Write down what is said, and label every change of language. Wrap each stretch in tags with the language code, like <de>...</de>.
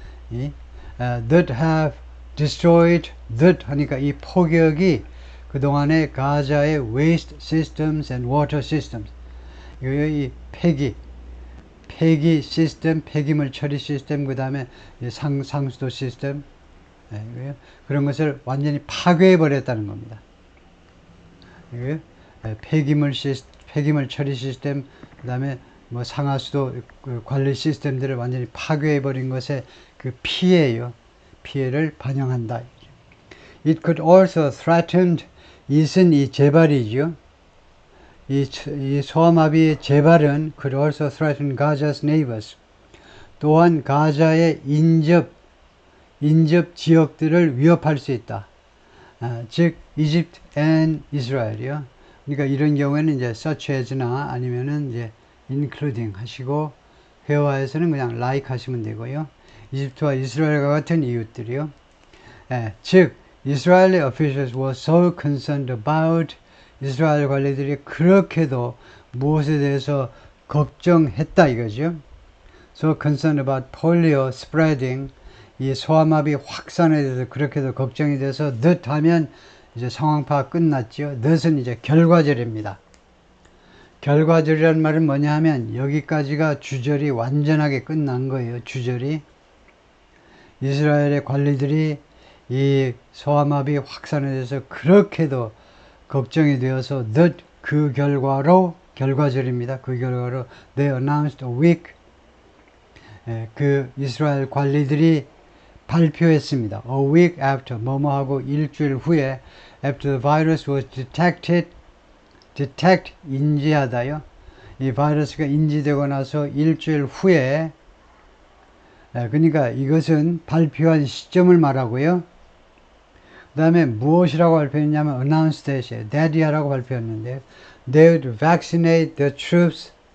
<en>that have destroyed, that</en> <ko>하니까 이 포격이 그동안의 가자의</ko> <en>waste systems and water systems,</en> <ko>이 폐기 시스템, 폐기물 처리 시스템, 그 다음에 상수도 시스템, 그런 것을 완전히 파괴해 버렸다는 겁니다. 폐기물 처리 시스템, 그 다음에 뭐 상하수도 관리 시스템들을 완전히 파괴해 버린 것에 그 피해요. 피해를 반영한다.</ko> <en>It could also threaten,</en> <ko>이는 이 재발이죠. 이 소아마비의 재발은</ko> <en>could also threaten Gaza's neighbors.</en> <ko>또한 가자의 인접 지역들을 위협할 수 있다. 즉,</ko> <en>Egypt and Israel이요.</en> <ko>그러니까 이런 경우에는 이제 such as나 아니면은 이제 including 하시고, 회화에서는 그냥 like 하시면 되고요. 이집트와 이스라엘과 같은 이웃들이요. 즉,</ko> <en>Israeli officials were so concerned about,</en> <ko>이스라엘 관리들이 그렇게도 무엇에 대해서 걱정했다 이거죠.</ko> <en>So concerned about polio spreading,</en> <ko>이 소아마비 확산에 대해서 그렇게도 걱정이 돼서 that 하면 이제 상황 파악 끝났죠. that은 이제 결과절입니다. 결과절이라는 말은 뭐냐 하면 여기까지가 주절이 완전하게 끝난 거예요. 주절이. 이스라엘의 관리들이 이 소아마비 확산에 대해서 그렇게도 걱정이 되어서 that 그 결과로, 결과절입니다. 그 결과로</ko> <en>they announced a week,</en> <ko>그 이스라엘 관리들이 발표했습니다.</ko> <en>A week after,</en> <ko>뭐뭐하고 일주일 후에,</ko> <en>after the virus was detected, detect,</en> <ko>인지하다요. 이 바이러스가 인지되고 나서 일주일 후에, 그러니까 이것은 발표한 시점을 말하고요. 그 다음에 무엇이라고 발표했냐면 announced that이에요. that이라고 발표했는데,</ko> <en>they would vaccinate the troops,</en>